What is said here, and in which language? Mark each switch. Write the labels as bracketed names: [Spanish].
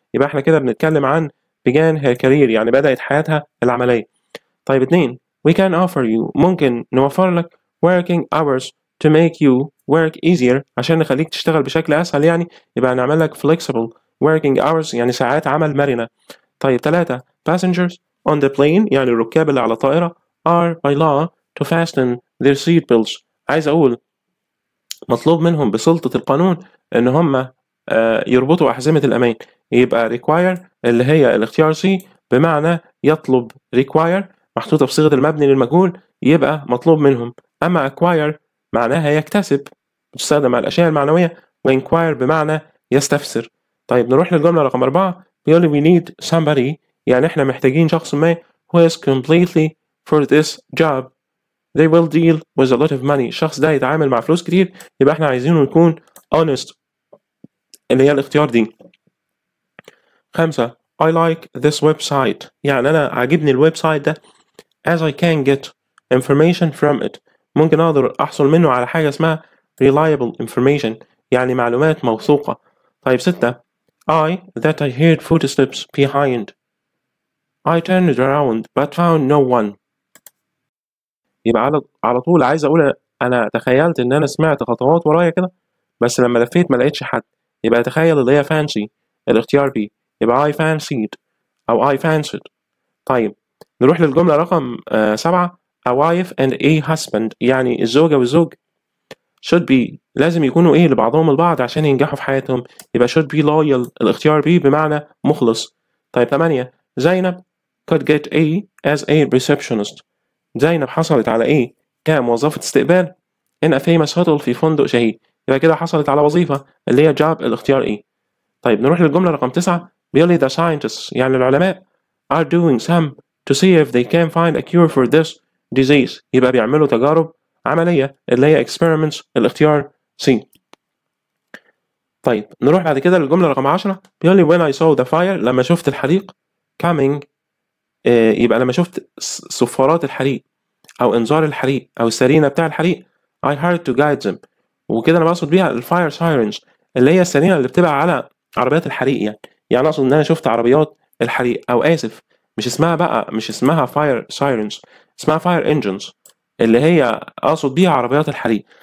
[Arabic] يبقى احنا كده بنتكلم عن [English] began her career [Arabic] يعني بدأت حياتها العملية. طيب 2 [English] we can offer you [Arabic] ممكن نوفر لك [English] working hours to make you work easier [Arabic] عشان نخليك تشتغل بشكل أسهل يعني يبقى نعمل لك [English] flexible working hours [Arabic] يعني ساعات عمل مرنة. [English] طيب 3 passengers on the plane [Arabic] يعني الركاب اللي على الطائرة [English] are by law to fasten their seat belts. [Arabic] عايز أقول مطلوب منهم بسلطة القانون إن هم يربطوا أحزمة الأمان. يبقى require اللي هي الاختيار C بمعنى يطلب require محطوطة بصيغة المبني للمجهول يبقى مطلوب منهم. أما acquire معناها يكتسب بتستخدم على الأشياء المعنوية وinquire بمعنى يستفسر. طيب نروح للجملة رقم 4 بيقول لي [English] we need somebody [Arabic] يعني إحنا محتاجين شخص ما [English] who is completely for this job they will deal with a lot of money. [Arabic] الشخص ده يتعامل مع فلوس كتير يبقى إحنا عايزينه يكون honest اللي هي الاختيار دي. 5 [English] I like this website [Arabic] يعني أنا عاجبني الويب سايت ده [English] as I can get information from it [Arabic] ممكن أقدر أحصل منه على حاجة اسمها [English] reliable information [Arabic] يعني معلومات موثوقة. [English] طيب 6 I that I heard footsteps behind I turned around but found no one. [Arabic] يبقى على طول عايز أقول أنا تخيلت إن أنا سمعت خطوات ورايا كده بس لما لفيت ما لقيتش حد يبقى تخيل اللي هي fancy الاختيار بي يبقى [English] I fancied [Arabic] أو I fancied. طيب نروح للجملة رقم 7 [English] a wife and a husband [Arabic] يعني الزوجة والزوج [English] should be [Arabic] لازم يكونوا إيه لبعضهم البعض عشان ينجحوا في حياتهم يبقى [English] should be loyal [Arabic] الاختيار بي بمعنى مخلص. طيب 8 زينب [English] could get a as a receptionist [Arabic] زينب حصلت على إيه كموظفة استقبال [English] in a famous hotel [Arabic] في فندق شهير يبقى كده حصلت على وظيفة اللي هي job الاختيار إيه. طيب نروح للجملة رقم 9 بيقول لي [English] the scientists [Arabic] يعني العلماء [English] are doing some to see if they can find a cure for this disease [Arabic] يبقى بيعملوا تجارب عملية اللي هي [English] experiments الاختيار C. [Arabic] طيب نروح بعد كده للجملة رقم 10 بيقول لي [English] when I saw the fire [Arabic] لما شفت الحريق coming يبقى لما شفت صفارات الحريق أو إنذار الحريق أو السرينة بتاع الحريق [English] I heard to guide them [Arabic] وكده أنا بقصد بيها الفاير سايرنز اللي هي السرينة اللي بتبقى على عربيات الحريق يعني أقصد إن أنا شفت عربيات الحريق أو آسف مش اسمها فاير سايرنز اسمها فاير انجنز اللي هي أقصد بيها عربيات الحريق.